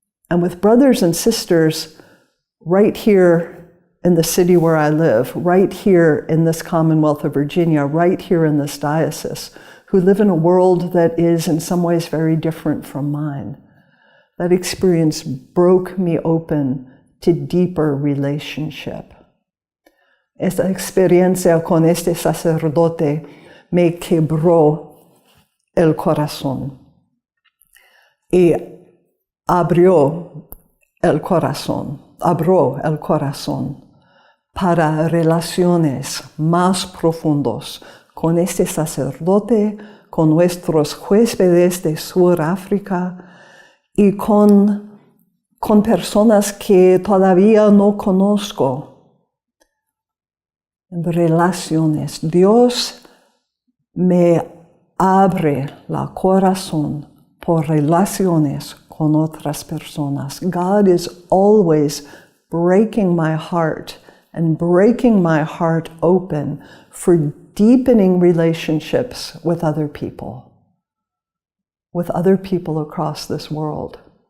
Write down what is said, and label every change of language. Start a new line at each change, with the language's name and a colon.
English: and with brothers and sisters right here in the city where I live, right here in this Commonwealth of Virginia, right here in this diocese, who live in a world that is in some ways very different from mine. That experience broke me open to deeper relationship.
Spanish: Esta experiencia con este sacerdote me quebró el corazón y abrió el corazón para relaciones más profundos con este sacerdote, con nuestros huéspedes de Sudáfrica y con personas que todavía no conozco. Relaciones. Dios me abre el corazón por relaciones con otras personas.
English: God is always breaking my heart and breaking my heart open for deepening relationships with other people across this world.